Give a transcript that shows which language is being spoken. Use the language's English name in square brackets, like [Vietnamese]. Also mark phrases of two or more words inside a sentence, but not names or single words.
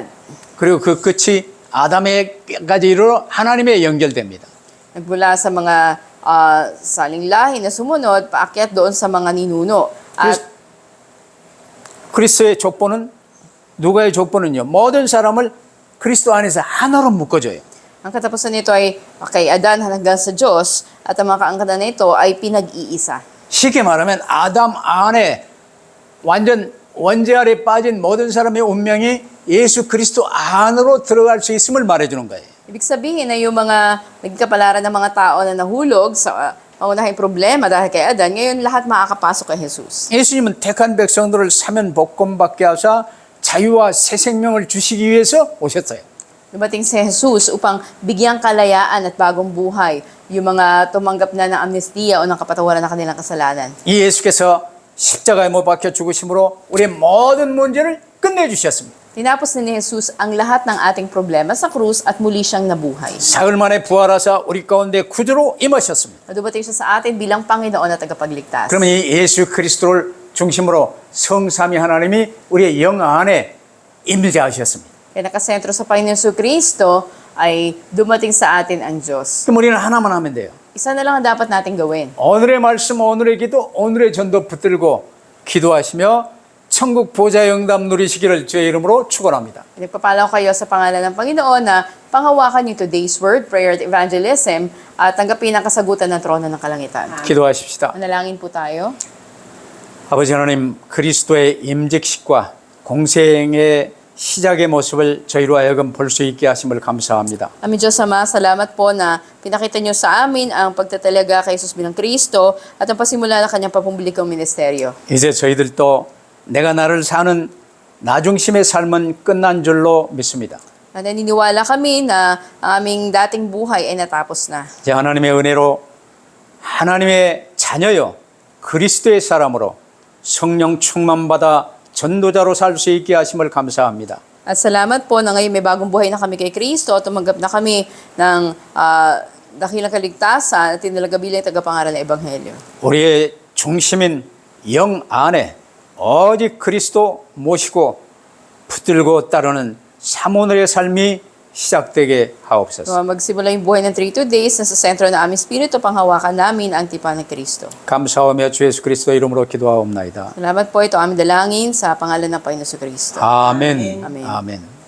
[Korean] 그리고 그 끝이 아담에까지 이르러 하나님에 연결됩니다. [Filipino] Nagmula sa mga saling lahi na sumunod, paakyat doon sa mga ninuno. At [Korean] 그리스도의 족보는 누가의 족보는요, 모든 사람을 그리스도 안에서 하나로 묶어줘요. [Filipino] ang katapusan nito ay kay Adan hanggang sa Diyos at ang mga kaangkalan na ito ay pinag-iisa. [Korean] 쉽게 말하면 아담 안에 완전 원죄 아래 빠진 모든 사람의 운명이 예수 그리스도 안으로 들어갈 수 있음을 말해주는 거예요. [Filipino] Ibig sabihin na yung mga nagkapalaran ng mga tao na nahulog sa maunahing problema dahil kay Adan, ngayon lahat makakapasok kay Jesus. [Korean] 예수님은 택한 백성들을 사면 복권받게 하사 자유와 새 생명을 주시기 위해서 오셨어요. [Filipino] Dumating si Jesus upang bigyang kalayaan at bagong buhay yung mga tumanggap na ng amnestia o ng kapatawaran ng kanilang kasalanan. [Korean] 이 예수께서 십자가에 못 박혀 죽으심으로 우리의 모든 문제를 끝내주셨습니다. [Filipino] Tinapos na ni Jesus ang lahat ng ating problema sa krus at muli siyang nabuhay. [Korean] 사흘 만에 부활하사 우리 가운데 구주로 임하셨습니다. [Filipino] Dumating siya sa atin bilang Panginoon at tagapagligtas. [Korean] 그러면 이 예수 그리스도를 중심으로 성삼위 하나님이 우리의 영 안에 임재하셨습니다. [Filipino] Kaya nakasentro sa Panginoon Jesucristo ay dumating sa atin ang Diyos. [Korean] 그럼 우리는 하나만 하면 돼요. [Filipino] Isa na lang ang dapat natin gawin. [Korean] 오늘의 말씀, 오늘의 기도, 오늘의 전도 붙들고 기도하시며 천국 보좌의 응답 누리시기를 주의 이름으로 축원합니다. [Filipino] Nagpapala ko kayo sa pangalan ng Panginoon na panghawakan niyo [English] today's word, prayer [Filipino] at evangelism at tanggapin ang kasagutan ng trono ng kalangitan. [Korean] 기도하십시다. [Filipino] Manalangin po tayo. [Korean] 아버지 하나님, 그리스도의 임직식과 공생의 시작의 모습을 저희로 하여금 볼 수 있게 하심을 감사합니다. [Filipino] Aming Diyos Ama, salamat po na pinakita niyo sa amin ang pagtatalaga kay Jesus bilang Kristo at ang pasimula ng kanyang papumblikang ministeryo. [Korean] 이제 저희들도 내가 나를 사는 나중심의 삶은 끝난 줄로 믿습니다. [Filipino] At naniniwala kami na ang aming dating buhay ay natapos na. [Korean] 이제 하나님의 은혜로 하나님의 자녀요 그리스도의 사람으로 성령 충만받아 전도자로 살 수 있게 하심을 감사합니다. [Filipino] At salamat po na ngayon may bagong buhay na kami kay Kristo at tumanggap na kami ng dakilang kaligtasan at tinalaga bilang tagapangaral ng Ebanghelyo. [Korean] 우리의 중심인 영 안에 오직 그리스도 모시고 붙들고 따르는 사모늘의 삶이 시작되게 하옵소서. [Filipino] So, magsimula yung buhay ng 32 days na sa sentro ng aming spirito, panghawakan namin ang tipan ng Kristo. [Korean] 감사하며 주 예수 그리스도 이름으로 기도하옵나이다. [Filipino] Salamat po ito aming dalangin sa pangalan ng Panginoon Kristo. [Korean] 아멘. 아멘. 아멘.